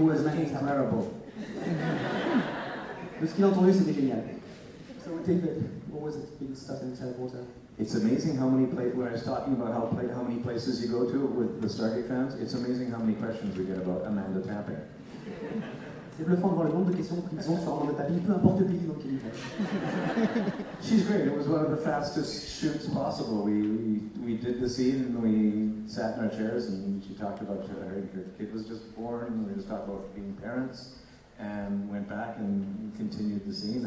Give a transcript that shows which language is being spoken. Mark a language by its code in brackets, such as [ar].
[en] was incredible. [fr] Ce qu'il a entendu, c'était génial. [en] So David, what was it being stuck in the teleporter? It's amazing how many places, when I was talking about how many places you go to with the Stargate fans, it's amazing how many questions we get about Amanda Tapping. [fr] C'est bluffant de voir le nombre de questions qu'ils ont sur Amanda Tapping, peu importe le pays dans lequel ils vont. [en] She's great. It was one of the fastest shoots possible. We did the scene and we sat in our chairs and she talked about her kid was just born and we just talked about being parents and went back and continued the scene.